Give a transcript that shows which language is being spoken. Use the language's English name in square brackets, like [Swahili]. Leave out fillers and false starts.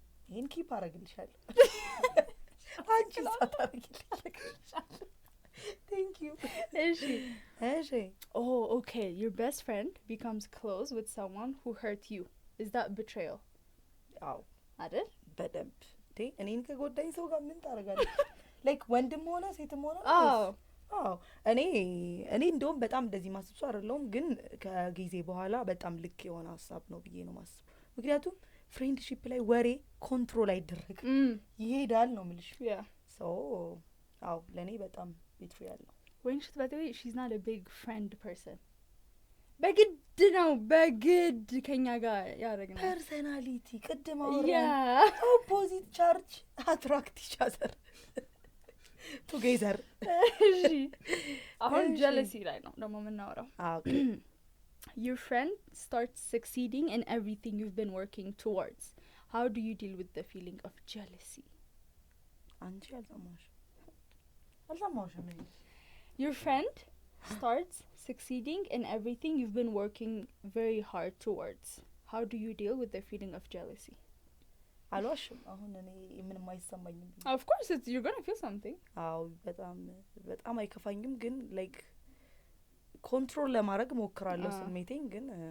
[Amharic] ይሄን ኪፕ አደርግልሻለሁ አንቺ ሳታደርጊልሻለሁ [English] thank you [Amharic] እሺ [English] oh okay your best friend becomes close with someone who hurt you is that betrayal [Amharic] አዎ አይደል በደንብ እኔን ከጎዳኝ ሰው ጋር ምን ታደርጋለሽ like ወንድም ሆነ ሴትም ሆነ አዎ እኔ እንደውም በጣም እንደዚህ ማስብ ሰው አይደለሁም ግን ከጊዜ በኋላ በጣም ልክ የሆነ ሀሳብ ነው ብዬ ነው ማስብ ምክንያቱም ፍሬንድሺፕ ላይ ወሬ ኮንትሮል አይደረግም ይሄዳል ነው ምልሽ so አዎ ለኔ በጣም betrayal ነው [English] when she by the way she's not a big friend person [Amharic] በግድ ከኛ ጋር ያደረግናል ፐርሰናሊቲ ቅድም አወራን ኦፖዚት ቻርጅ አትራክት [English] each other together [Amharic] አሁን jealousy ላይ ነው ደግሞ የምናወራው [English] okay your friend starts succeeding in everything you've been working towards how do you deal with the feeling of jealousy [Amharic] አንቺ አልሰማሽ [English] your friend starts succeeding in everything you've been working very hard towards how do you deal with the feeling of jealousy [Amharic] አልዋሽም አሁን እኔ ምንም አይሰማኝም [English] of course you're going to feel something [Amharic] አዎ በጣም አይከፋኝም ግን like ኮንትሮል ለማድረግ ሞክራለሁ ስሜቴን ግን